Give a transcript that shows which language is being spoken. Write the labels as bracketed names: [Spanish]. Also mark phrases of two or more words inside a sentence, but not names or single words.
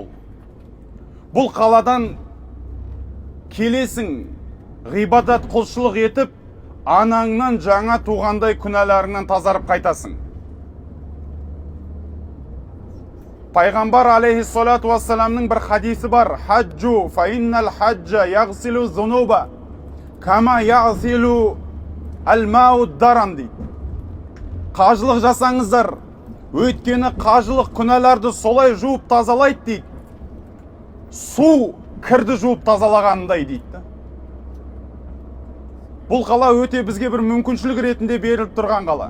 [Kazakh] Бұл қаладан келесің, ғибадат құлшылық етіп, анаңнан жаңа туғандай күнәларынан тазарып қайтасың. Пайғамбар [Arabic] عليه الصلاة والسلام [Kazakh] бір хадисі бар. [Arabic] حجوا فإن الحج يغسل الذنوب كما يغسل الماء الدرن дейді. [Kazakh] Қажылық жасаңыздар, өйткені қажылық күнәларды солай жуып тазалайды дейді. Су кірді жуып тазалағандай дейді. Бұл қала өте бізге бір мүмкіншілік ретінде беріліп тұрған қала.